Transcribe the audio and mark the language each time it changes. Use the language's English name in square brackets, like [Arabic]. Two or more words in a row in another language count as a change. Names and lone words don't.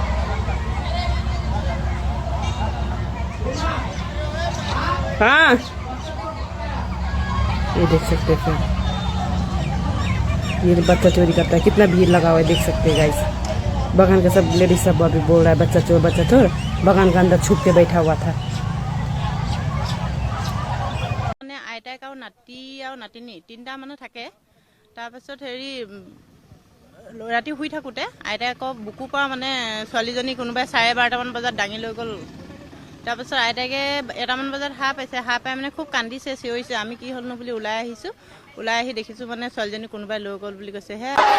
[Hindi] हाँ ये देख सकते हैं ये बच्चा चोरी करता है कितना भीड़ लगा हुआ है देख सकते हैं गाइस बगान का सब लेडीज सब अभी बोल रहा है बच्चा चोर बगान के अंदर छुप के बैठा हुआ था [Assamese] আইতাক আৰু নাতি আৰু নাতিনী তিনিটা মানুহ থাকে তাৰপাছত ৰাতি শুই থাকোঁতে আইতাকক বুকুৰ পৰা ছোৱালীজনী কোনোবাই 12:30মান বজাত দাঙি লৈ গ'ল তাৰপাছত আইতাকে 1টামান বজাত সাৰ পাইছে সাৰ পাই খুব কান্দিছে চিঞৰিছে আমি কি হ'লনো বুলি ওলাই আহিছোঁ ওলাই আহি দেখিছোঁ ছোৱালীজনী কোনোবাই লৈ গ'ল বুলি কৈছে হে